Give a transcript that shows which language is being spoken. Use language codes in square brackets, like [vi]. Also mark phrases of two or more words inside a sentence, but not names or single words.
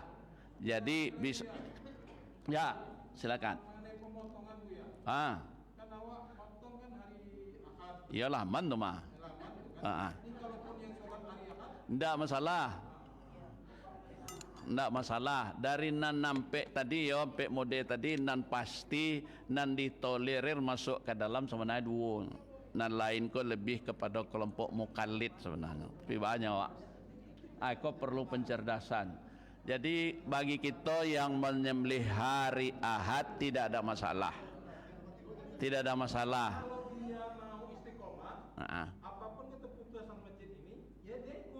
[id] Jadi bisa, ya silakan. [min] Iyalah man tu mah. [id] Tidak masalah. Tidak masalah. [min] Dari nan nampek tadi ya, nampek mode tadi nan pasti nan ditolerir masuk ke dalam sebenarnya 2. Nan lain ko lebih kepada kelompok mukallid sebenarnya. Tapi banyak wak. [id] Aku perlu pencerdasan. Jadi bagi kita yang menyembelih hari Ahad tidak ada masalah. Tidak ada masalah. Apapun keputusan masjid ini, ya dia ikut.